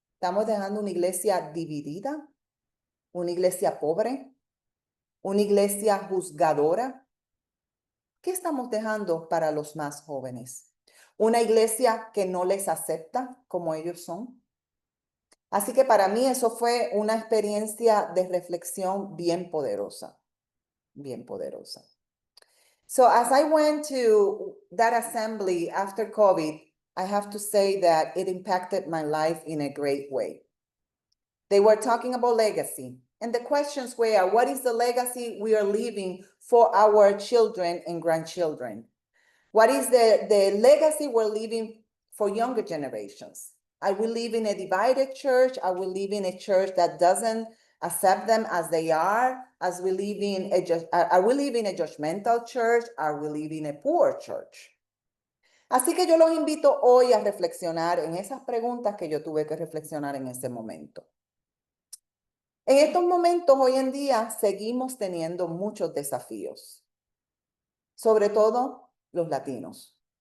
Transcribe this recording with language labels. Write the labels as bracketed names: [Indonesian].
[Spanish] Estamos dejando una iglesia dividida, una iglesia pobre, una iglesia juzgadora. ¿Qué estamos dejando para los más jóvenes? Una iglesia que no les acepta como ellos son. Así que para mí eso fue una experiencia de reflexión bien poderosa, bien poderosa. [English] So as I went to that assembly after COVID, I have to say that it impacted my life in a great way. They were talking about legacy. And the questions were, what is the legacy we are leaving for our children and grandchildren? What is the legacy we're leaving for younger generations? Are we leaving a divided church? Are we leaving a church that doesn't accept them as they are? Are we leaving a judgmental church? Are we leaving a poor church? [Spanish] Así que yo los invito hoy a reflexionar en esas preguntas que yo tuve que reflexionar en ese momento. En estos momentos, hoy en día, seguimos teniendo muchos desafíos, sobre todo los latinos.